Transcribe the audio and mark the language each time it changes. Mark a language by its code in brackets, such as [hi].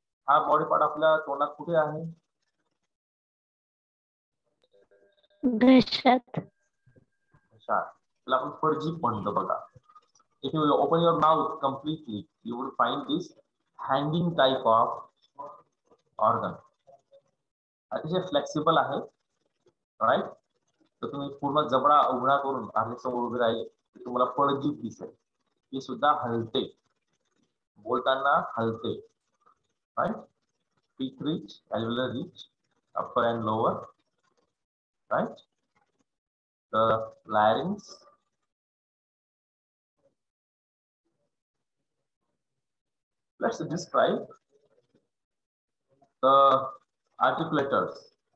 [mr] हा body part आपल्या तोंडात कुठे आहे? घशात. त्याला आपण फरजीप म्हणतो बघा. [en] If you open your mouth completely, you will find this hanging type of organ. [mr] अतिशय फ्लेक्सिबल आहे, राइट? तर तुम्ही पूर्ण जबडा उघडा करून आपल्या समोर उभे राहिले तर तुम्हाला फळजीभ दिसेल. ही सुद्धा हलते, बोलताना हलते, right? [en] Teeth ridge, alveolar ridge, upper and lower, right? The larynx, let's describe the articulators.